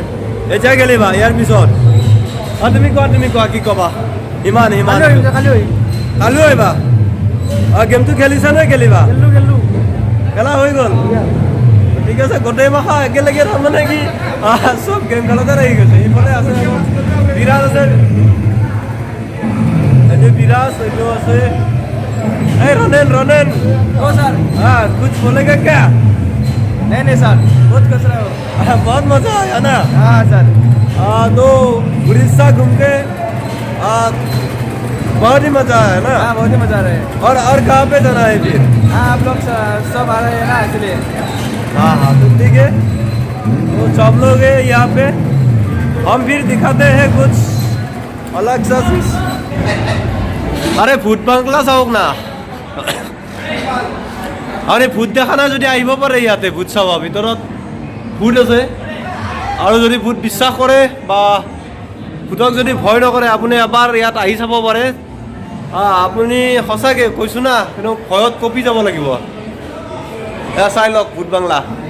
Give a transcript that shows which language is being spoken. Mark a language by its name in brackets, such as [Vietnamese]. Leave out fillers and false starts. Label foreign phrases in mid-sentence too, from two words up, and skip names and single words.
[Assamese] এতিয়া খেলিবা ইয়াৰ পিছত তুমি কোৱা কি কবা ইমান কালি আহিবা গেমটো খেলিছানে খেলিবা খেলা হৈ গ'ল ঠিক আছে গোটেই মাহ একেলগে তাৰমানে কি চব গেম খেলতে লাগি গৈছে ইফালে আছে বিৰাজ আছে এইটো বিৰাজ এইটো আছে এই ৰনেন [Hindi] हाँ कुछ बोलेगा क्या नहीं सर बहुत खुश रहे हो बहुत मजा आया ना हाँ सर तो उड़ीसा घूम के बहुत ही मजा आया ना हाँ बहुत ही मजा आ रहा है और कहाँ पे जाना है फिर हाँ आप लोग सब आ रहे हैं ना इसलिए हाँ तो ठीक है तो सब लोग हैं यहाँ पे हम फिर दिखाते हैं कुछ अलग सा चीज अरे फूड बांगला [Assamese] চাওক না আৰু এই ভূত দেখা নাই যদি আহিব পাৰে ইয়াতে ভূত চাব ভিতৰত ভূত আছে আৰু যদি ভূত বিশ্বাস কৰে বা ভূতক যদি ভয় নকৰে আপুনি এবাৰ ইয়াত আহি চাব পাৰে আপুনি সঁচাকৈ কৈছোঁ না কিন্তু ভয়ত কঁপি যাব লাগিব এয়া চাই লওক ভূত বাংলা